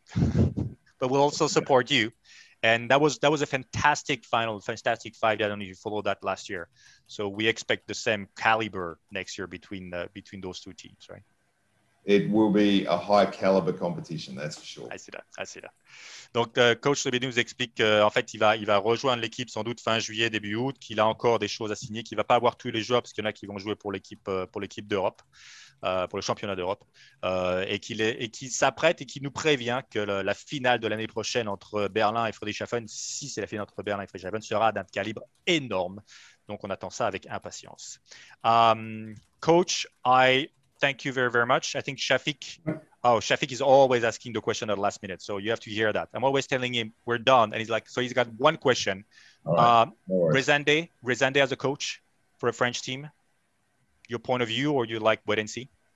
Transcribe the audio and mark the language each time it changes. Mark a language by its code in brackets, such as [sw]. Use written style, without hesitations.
[en] But we'll also support you. And that was a fantastic fight. I don't know if you followed that last year. So we expect the same caliber next year between those two teams, right? It will be a high caliber competition, that's for sure. I see that. [fr] Donc, coach Lebedew nous explique qu'en fait, il va rejoindre l'équipe sans doute fin juillet, début août, qu'il a encore des choses à signer, qu'il ne va pas avoir tous les joueurs parce qu'il y en a qui vont jouer pour l'équipe d'Europe, pour le championnat d'Europe, et qu'il s'apprête et qu'il nous prévient que la finale de l'année prochaine entre Berlin et Friedrichshafen, si c'est la finale entre Berlin et Friedrichshafen, sera d'un calibre énorme. Donc, on attend ça avec impatience. [en] Coach, thank you very, very much. I think Shafik is always asking the question at the last minute. So you have to hear that. I'm always telling him we're done. And he's like, so he's got one question. Right. Rezende as a coach for a French team, your point of view, or you like wait and see?